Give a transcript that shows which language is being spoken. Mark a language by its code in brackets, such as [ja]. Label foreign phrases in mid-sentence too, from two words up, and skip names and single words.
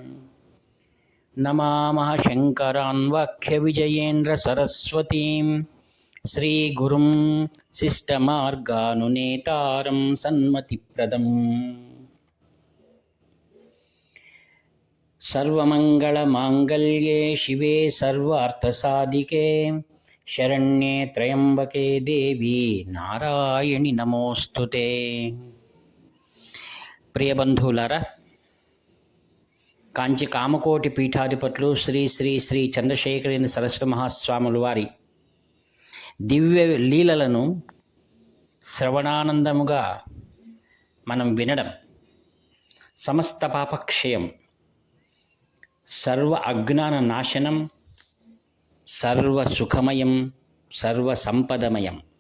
[sa] नमामः शङ्करान् वाक्यविजयेन्द्रसरस्वतीं श्रीगुरुं शिष्टमार्गानुनेतारं सन्मतिप्रदम्। सर्वमङ्गलमाङ्गल्ये शिवे सर्वार्थसाधिके शरण्ये त्र्यम्बके देवी नारायणि नमोस्तुते। [te] ప్రియబంధువులారా, కాంచి కామకోటి పీఠాధిపతులు శ్రీ శ్రీ శ్రీ చంద్రశేఖరేంద్ర సరస్వతి మహాస్వాముల వారి దివ్య లీలలను శ్రవణానందముగా మనం వినడం సమస్త పాపక్షయం, సర్వ అజ్ఞాన నాశనం, సర్వ సుఖమయం, సర్వ సంపదమయం.